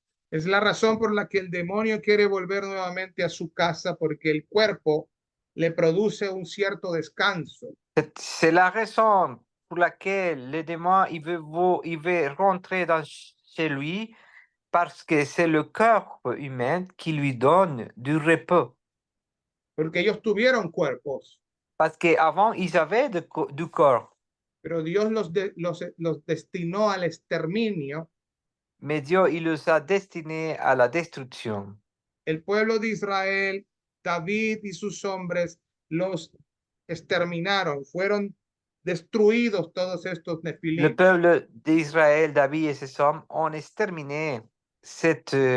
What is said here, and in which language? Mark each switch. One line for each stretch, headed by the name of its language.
Spanish: Es la razón por la que el demonio quiere volver nuevamente a su casa porque el cuerpo le produce un cierto descanso.
French: C'est la raison pour laquelle le démon, il veut rentrer chez lui parce que c'est le corps humain qui lui donne du repos.
Spanish: Porque ellos tuvieron cuerpos,
French: Parce qu'avant, ils avaient du corps,
Spanish: pero Dios los destinó al exterminio.
French: mais Dieu, il les a destinés à la destruction.
Spanish: El pueblo de Israel, David y sus hombres los exterminaron, fueron destruidos todos estos
French: Le
Spanish: nefilim.
French: peuple d'Israël, David et ses hommes ont exterminé cette